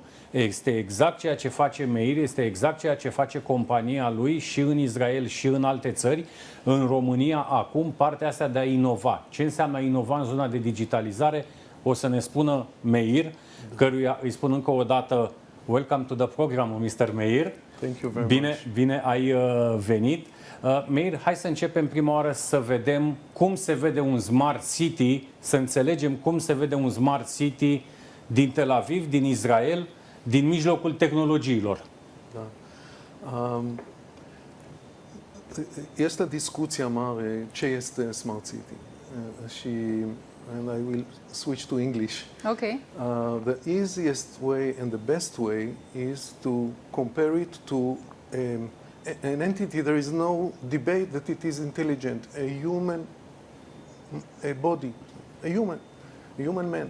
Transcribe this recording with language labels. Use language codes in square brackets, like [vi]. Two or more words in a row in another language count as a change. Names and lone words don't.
[ro] Este exact ceea ce face Meir, este exact ceea ce face compania lui și în Israel și în alte țări. În România acum partea asta de a inova. Ce înseamnă a inova în zona de digitalizare? O să ne spună Meir, căruia îi spun încă o dată [en] welcome to the program, Mr. Meir. Thank you very much. [ro] Bine ai venit. Meir, hai să începem prima oară să vedem cum se vede un Smart City, să înțelegem cum se vede un Smart City din Tel Aviv, din Israel, din mijlocul tehnologiilor. Da. Este discuția mare ce este Smart City. [en] And I will switch to English. Okay. The easiest way and the best way is to compare it to an entity. There is no debate that it is intelligent. A human, a body, a human man.